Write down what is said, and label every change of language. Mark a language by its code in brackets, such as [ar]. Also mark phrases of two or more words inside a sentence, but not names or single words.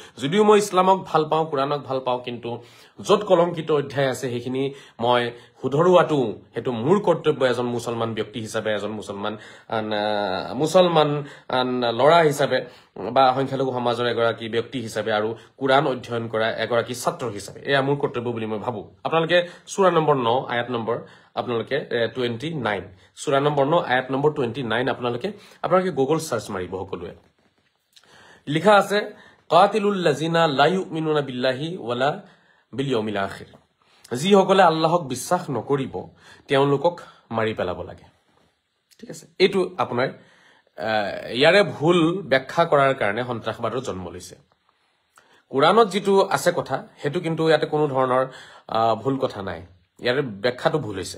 [as] যদিও মই ইছলামক ভাল পাওঁ, কুৰাণক ভাল পাওঁ, কিন্তু য'ত কলংকিত অধ্যায় আছে সেইখিনি মই শুধৰোৱাটো সেইটো মোৰ কৰ্তব্য এজন মুছলমান ব্যক্তি হিচাপে, এজন মুছলমান ল'ৰা হিচাপে বা সংখ্যালঘু সমাজৰ এগৰাকী ব্যক্তি হিচাপে আৰু কুৰাণ অধ্যয়ন কৰা এগৰাকী ছাত্ৰ হিচাপে এয়া মোৰ কৰ্তব্য বুলি মই ভাবো। আপোনালোকে সূৰা নম্বৰ 9 আয়াত নম্বৰ আপোনালোকে 29, সূৰা নম্বৰ 9 আয়াত নম্বৰ 29 আপোনালোকে গুগল সাৰ্চ মাৰিব। সকলোৱে লিখা আছে, [ar] قاتلوا الذين لا يؤمنون بالله ولا باليوم الآخر, [as] যিসকলে আল্লাহক বিশ্বাস নকৰিব তেওঁলোকক মাৰি পেলাব লাগে। ঠিক আছে, এইটো আপোনাৰ ইয়াৰে ভুল ব্যাখ্যা কৰাৰ কাৰণে সন্ত্ৰাসবাদৰ জন্ম লৈছে। কুৰাণত যিটো আছে কথা সেইটো কিন্তু ইয়াতে কোনো ধৰণৰ ভুল কথা নাই, ইয়াৰে ব্যাখ্যাটো ভুল হৈছে।